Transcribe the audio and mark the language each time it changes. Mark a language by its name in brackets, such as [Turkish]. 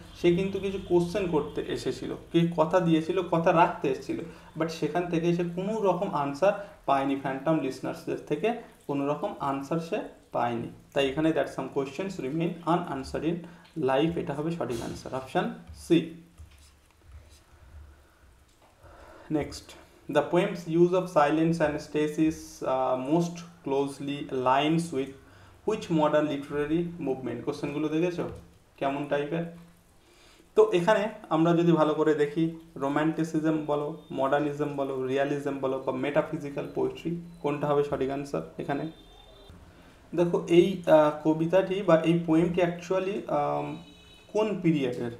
[Bangla] সে কিন্তু কিছু কোশ্চেন করতে এসেছিল, কি কথা দিয়েছিল, কথা রাখতে এসেছিল, বাট সেখান থেকে সে কোনো রকম আনসার পায়নি, ফ্যান্টম লিসনার্সদের থেকে কোনো রকম আনসার সে পায়নি। তাই এখানে [English] that some questions remain unanswered in life, [Bangla] এটা হবে সঠিক answer, option C. [English] Next, the poem's use of silence and stasis most closely aligns with which modern literary movement? [Bangla] কোশ্চেনগুলো দেখেছো কেমন টাইপের? তো এখানে আমরা যদি ভালো করে দেখি, রোম্যান্টিসিজম বলো, মডার্নিজম বলো, রিয়ালিজম বলো, বা মেটাফিজিক্যাল পোয়েট্রি, কোনটা হবে সঠিক আনসার? এখানে দেখো, এই কবিতাটি বা এই পোয়েমটি অ্যাকচুয়ালি কোন পিরিয়ডের?